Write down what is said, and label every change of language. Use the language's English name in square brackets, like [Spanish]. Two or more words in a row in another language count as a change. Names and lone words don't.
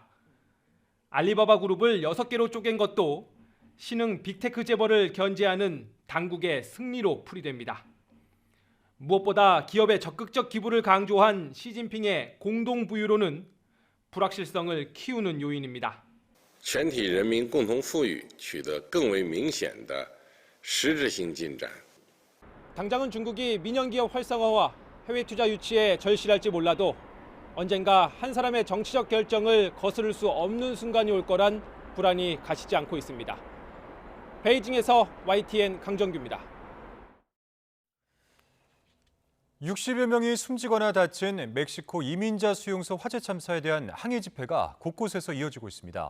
[Korean] 알리바바 그룹을 6개로 쪼갠 것도 신흥 빅테크 재벌을 견제하는 당국의 승리로 풀이됩니다. 무엇보다 기업의 적극적 기부를 강조한 시진핑의 공동 부유로는 불확실성을 키우는 요인입니다. [Chinese] 全体人民共同富裕取得更为明显的实质性进展。 [Korean] 당장은 중국이 민영기업 활성화와 해외 투자 유치에 절실할지 몰라도 언젠가 한 사람의 정치적 결정을 거스를 수 없는 순간이 올 거란 불안이 가시지 않고 있습니다. 베이징에서 YTN 강정규입니다. 60여 명이 숨지거나 다친 멕시코 이민자 수용소 화재 참사에 대한 항의 집회가 곳곳에서 이어지고 있습니다.